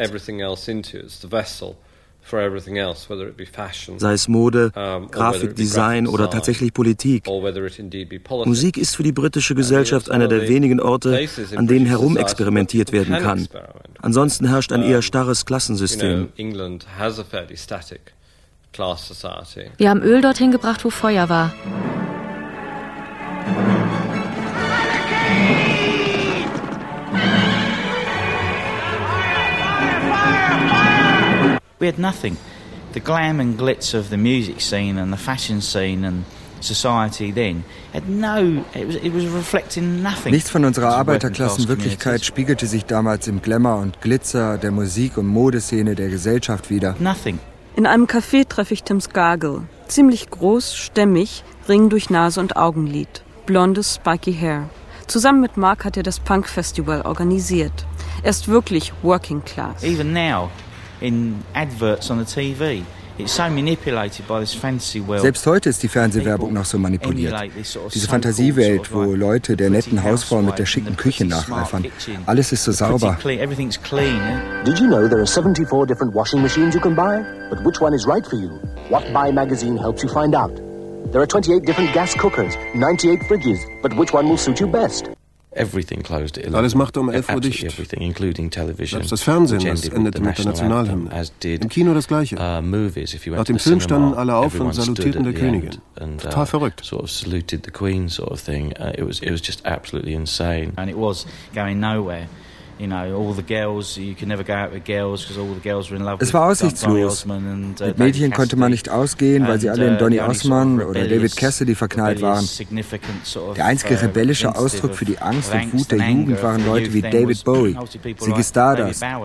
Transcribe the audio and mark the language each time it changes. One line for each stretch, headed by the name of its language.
English: Everything else into it's the vessel for everything else, whether it be fashion.
German: Sei es Mode, Grafik, Design oder tatsächlich Politik. Musik ist für die britische Gesellschaft einer der wenigen Orte, an denen herumexperimentiert werden kann. Ansonsten herrscht ein eher starres Klassensystem.
English: England has a fairly static class society.
German: Wir haben Öl dorthin gebracht, wo Feuer war.
English: We had nothing. The glam and glitz of the music scene and the fashion scene and society then had no, it was reflecting nothing.
German: Nichts von unserer Arbeiterklassenwirklichkeit spiegelte sich damals im Glamour und Glitzer der Musik- und Modeszene der Gesellschaft wieder.
English: Nothing.
German: In einem Café treffe ich Tim Skargill. Ziemlich groß, stämmig, Ring durch Nase und Augenlid. Blondes,
English: spiky hair.
German: Zusammen mit Mark hat er das Punk-Festival organisiert. Er ist wirklich
English: working class. Even now, in adverts on the TV, it's so manipulated by this fantasy world.
German: Selbst heute ist die Fernsehwerbung noch so manipuliert. Diese Fantasiewelt, wo Leute der netten Hausfrau mit der schicken Küche nacheifern. Alles ist so sauber.
English: Everything's clean. Did you know there are 74 different washing machines you can buy? But which one is right for you? What Buy magazine helps you find out. There are 28 different gas cookers, 98 fridges, but which one will suit you best? Everything closed at 11.
German: Alles machte um 11 Uhr dicht.
English: Everything, including television.
German: Das Fernsehen, das endete mit der Nationalhymne. Im Kino das Gleiche.
English: Movies, if you went
German: nach dem
English: to the
German: Film standen alle auf und salutierten der Königin. Total verrückt.
English: Sort of saluted the Queen sort of thing. It was just absolutely insane. And it was going nowhere. You know, all the girls, you can never go out with girls because all the girls were in love with Donny Osmond.
German: Es war aussichtslos. Mit Mädchen konnte man nicht ausgehen, weil sie alle in Donny Osmond oder David Cassidy verknallt waren. Der einzige rebellische Ausdruck für die Angst und Wut der Jugend waren Leute wie David Bowie, Ziggy Stardust.